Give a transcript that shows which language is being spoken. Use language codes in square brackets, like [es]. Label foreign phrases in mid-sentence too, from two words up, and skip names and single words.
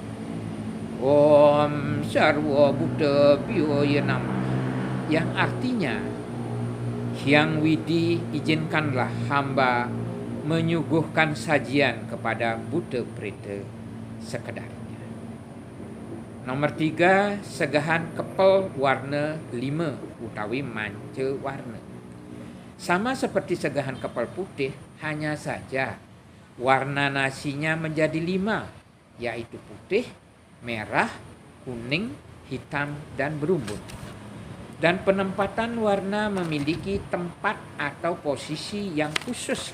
[sa] Om Sarwa Buddha Bhyo Nama, [id] yang artinya, Hyang Widi, izinkanlah hamba menyuguhkan sajian kepada Buddha Preta sekedarnya. Nomor 3, segehan kepel warna 5 utawi manca warna. Sama seperti segehan kepel putih, hanya saja warna nasinya menjadi 5, yaitu putih, merah, kuning, hitam, dan berumbun. Dan penempatan warna memiliki tempat atau posisi yang khusus.